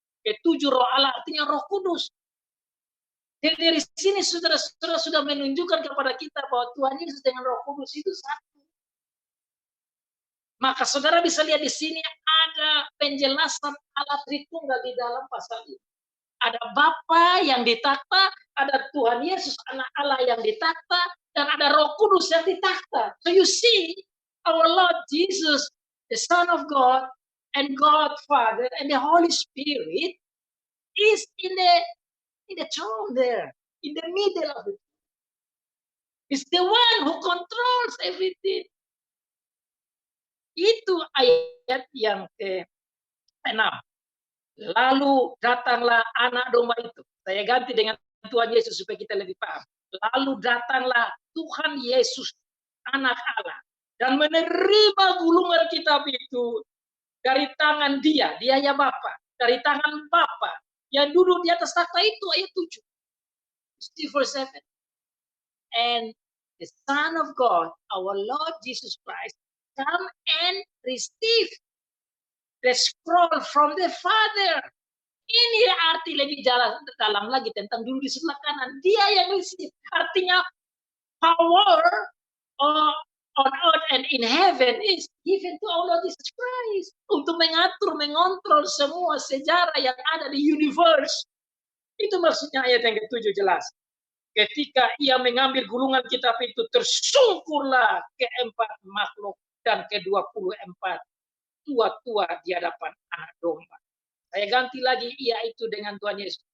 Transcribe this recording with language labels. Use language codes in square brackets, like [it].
[id] Ketujuh roh Allah artinya Roh Kudus. Jadi dari sini saudara-saudara sudah menunjukkan kepada kita bahwa Tuhan Yesus dengan Roh Kudus itu satu. Maka saudara bisa lihat di sini ada penjelasan Allah Tritunggal di dalam pasal ini. Ada Bapa yang ditakta, ada Tuhan Yesus anak Allah yang ditakta, dan ada Roh Kudus yang ditakta. [en] So you see, our Lord Jesus, the Son of God, and God Father, and the Holy Spirit is in the throne there, in the middle of it. It's the one who controls everything. [id] Itu ayat yang ke-6. Lalu datanglah anak domba itu. Saya ganti dengan Tuhan Yesus supaya kita lebih paham. Lalu datanglah Tuhan Yesus, anak Allah, dan menerima gulungan kitab itu dari tangan dia ya Bapa, dari tangan Bapa yang duduk di atas takhta itu, ayat 7. [en] See verse 7. And the Son of God, our Lord Jesus Christ, come and receive the scroll from the Father. [id] Ini arti lebih dalam lagi tentang dulu di sebelah kanan. Dia yang receive. [en] Artinya power on earth and in heaven is given to our Lord Jesus Christ. [id] Untuk mengatur, mengontrol semua sejarah yang ada di universe. Itu maksudnya ayat yang ke-7 jelas. Ketika ia mengambil gulungan kitab itu, tersungkurlah keempat makhluk dan ke-24 tua-tua di hadapan anak domba. Saya ganti lagi yaitu dengan Tuhan Yesus.